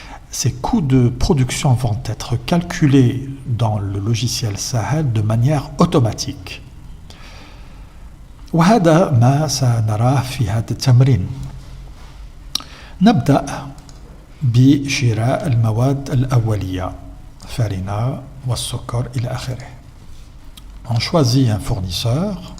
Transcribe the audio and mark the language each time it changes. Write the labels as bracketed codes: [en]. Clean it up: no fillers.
[fr] Ces coûts de production vont être calculés dans le logiciel Sahel de manière automatique. [ar] وهذا ما سنراه في هذا التمرين. نبدأ بشراء المواد الأولية، الفارينة والسكر إلى آخره. [fr] On choisit un fournisseur.